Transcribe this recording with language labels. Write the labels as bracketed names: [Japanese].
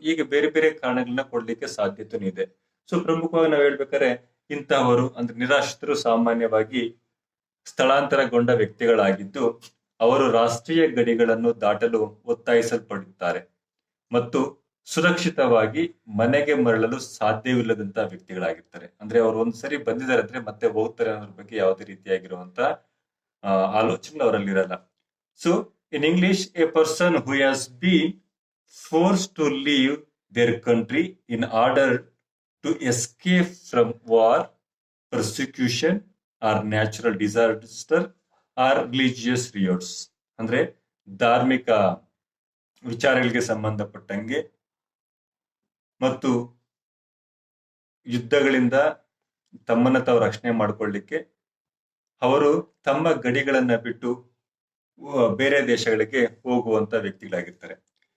[Kannada] ಈಗ ಬೇರೆ ಬೇರೆ ಕಾರಣಗಳನ್ನ ಕೊಡ್ಲಿಕ್ಕೆ ಸಾಧ್ಯತೆನೂ ಇದೆ. ಸೊ ಪ್ರಮುಖವಾಗಿ ನಾವು ಹೇಳ್ಬೇಕಾದ್ರೆ ಇಂತಹವರು ಅಂದ್ರೆ ನಿರಾಶ್ರಿತರು ಸಾಮಾನ್ಯವಾಗಿ ಸ್ಥಳಾಂತರಗೊಂಡ ವ್ಯಕ್ತಿಗಳಾಗಿದ್ದು ಅವರು ರಾಷ್ಟ್ರೀಯ ಗಡಿಗಳನ್ನು ದಾಟಲು ಒತ್ತಾಯಿಸಲ್ಪಡುತ್ತಾರೆ ಮತ್ತು ಸುರಕ್ಷಿತವಾಗಿ ಮನೆಗೆ ಮರಳಲು ಸಾಧ್ಯವಿಲ್ಲದಂತ ವ್ಯಕ್ತಿಗಳಾಗಿರ್ತಾರೆ. ಅಂದ್ರೆ ಅವರು ಒಂದ್ಸರಿ ಬಂದಿದ್ದಾರೆ ಅಂದ್ರೆ ಮತ್ತೆ ಹೋಗ್ತಾರೆ ಅನ್ನೋದ್ರ ಬಗ್ಗೆ ಯಾವುದೇ ರೀತಿಯಾಗಿರುವಂತ ಆಲೋಚನೆ ಅವರಲ್ಲಿರಲ್ಲ. So [English] In English, a person who has been forced to leave their country in order to escape from war, persecution, or natural disaster, or religious riots. [Kannada] ಅಂದ್ರೆ ಧಾರ್ಮಿಕ ವಿಚಾರಗಳಿಗೆ ಸಂಬಂಧಪಟ್ಟಂಗೆ ಮತ್ತು ಯುದ್ಧಗಳಿಂದ ತಮ್ಮನ್ನ ತಾವು ರಕ್ಷಣೆ ಮಾಡಿಕೊಳ್ಳಿಕ್ಕೆ ಅವರು ತಮ್ಮ ಗಡಿಗಳನ್ನ ಬಿಟ್ಟು ಬೇರೆ ದೇಶಗಳಿಗೆ ಹೋಗುವಂತ ವ್ಯಕ್ತಿಗಳಾಗಿರ್ತಾರೆ.